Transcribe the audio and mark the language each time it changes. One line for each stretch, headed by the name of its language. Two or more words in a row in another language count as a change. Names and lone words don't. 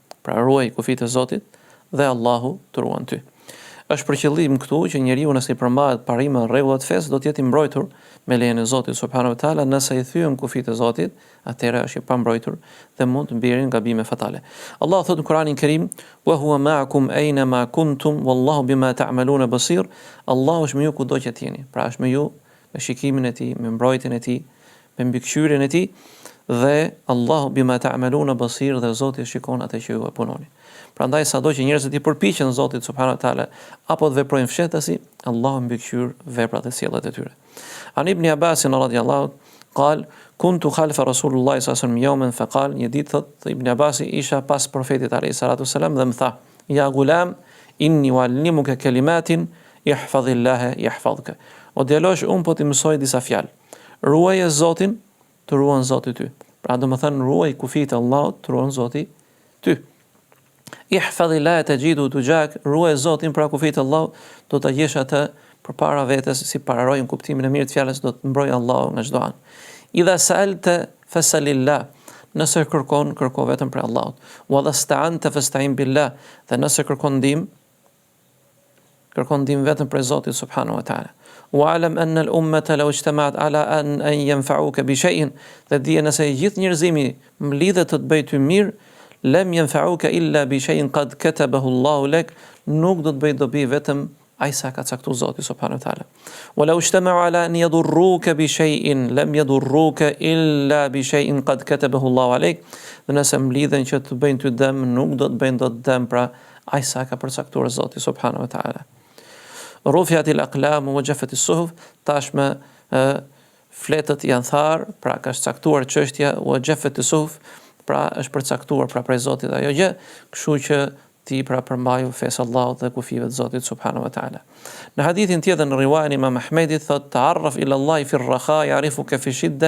Albanian: Pra ruaj kufijtë e Zotit dhe Allahu të ruan ty. Është për qëllim këtu që njeriu nëse i përmbahet parime dhe rregullat fesë do të jetë i mbrojtur me lejen e Zotit
Arabic: سبحانه وتعالى,
Albanian: nëse i thyen kufijtë e Zotit, atëherë është i pambrojtur dhe mund të mbirin gabime fatale. Allah thotë në Kur'anin Kerim:
Arabic: "وهو معكم أين ما كنتم والله بما تعملون بصير."
Albanian: Allahu është me ju kudo që jeni. Pra është me ju me shikimin e tij, me mbrojtjen e tij, me mbikëqyrjen e tij, dhe Allahu
Arabic: بما تعملون بصير,
Albanian: dhe Zoti shikon atë që ju e punoni. Prandaj sado që njerëzit i përpiqen Zotit
Arabic: سبحانه وتعالى
Albanian: apo të veprojnë fshehtësi, Allahu mbikëqyr veprat e sjelljet e tyre.
Arabic: عن ابن عباس رضي الله قال كنت خلف رسول الله صلى الله عليه وسلم يوما فقال,
Albanian: një ditë thot Ibn Abbas isha pas profetit
Arabic: عليه الصلاة والسلام
Albanian: dhe më tha:
Arabic: "يا غلام إني أعلمك كلمات احفظ الله يحفظك."
Albanian: O djalosh, un po ti mësoj disa fjalë. Ruaje Zotin, të ruan Zoti ty. Pra do të thënë ruaj kufijtë e Allahut, të ruan Zoti ty.
Arabic: احفظ الله تجده تجاهك,
Albanian: ruaj Zotin, pra kufijtë e Allahut do ta gjesh atë përpara vetes, si pararojnë kuptimin e mirë të fjalës, do të mbrojë Allahu nga çdo anë.
Arabic: إذا سألت فاسأل الله,
Albanian: nëse kërkon, kërko vetëm për Allahut.
Arabic: وإذا استعنت فاستعن بالله,
Albanian: dhe nëse kërkon ndihmë vetëm për Zotin
Arabic: سبحانه وتعالى. واعلم أن الأمة لو اجتمعت على أن ينفعوك بشيء,
Albanian: dhe dije nëse gjithë njerëzimi mlidhet të bëjë ty mirë,
Arabic: لم ينفعوك إلا بشيء قد كتبه الله لك,
Albanian: nuk do të bëj dobi vetëm ai sa ka caktuar Zoti
Arabic: سبحانه وتعالى. وإن اجتمعوا على أن يضروك بشيء لم يضروك إلا بشيء قد كتبه الله عليك,
Albanian: dhe nëse mlidhen që të bëjnë ty dëm, nuk do të bëjnë dot dëm, pra ai sa ka përcaktuar Zoti
Arabic: سبحانه وتعالى. رفعت الأقلام وجفت الصحف,
Albanian: tashmë fletët janë tharë, pra ka caktuar çështja,
Arabic: وجفت الصحف,
Albanian: pra është përcaktuar pra prej Zotit ajo gjë, kështu që ti pra përmbaju fesë Allahut dhe kufive të Zotit
Arabic: سبحانه وتعالى.
Albanian: Në hadithin tjetër në riwajen e Imam Ahmedit thot:
Arabic: "تعرف إلى الله في الرخاء يعرفك في الشدة."